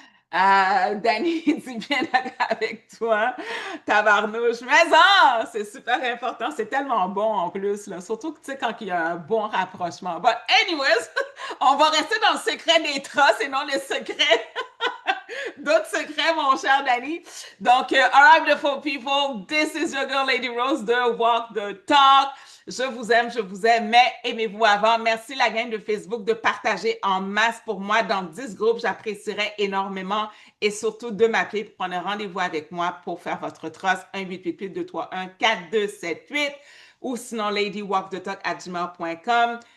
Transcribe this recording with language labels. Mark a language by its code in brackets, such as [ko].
[fr] Danny dit bien d'accord avec toi, tabarnouche. Mais c'est super important. C'est tellement bon en plus, là. Surtout que, tu sais, quand il y a un bon rapprochement. [en] But anyways, [fr] on va rester dans le secret des trosses et non le secret d'autres secrets, mon cher Danny. Donc, [en] all right, beautiful people, this is your girl, Lady Rose, de Walk the Talk. [fr] Je vous aime, mais aimez-vous avant. Merci la gang de Facebook de partager en masse pour moi dans 10 groupes. J'apprécierais énormément et surtout de m'appeler pour prendre un rendez-vous avec moi pour faire votre trust 1-888-231-4278 ou sinon ladywalkthetalk@gmail.com.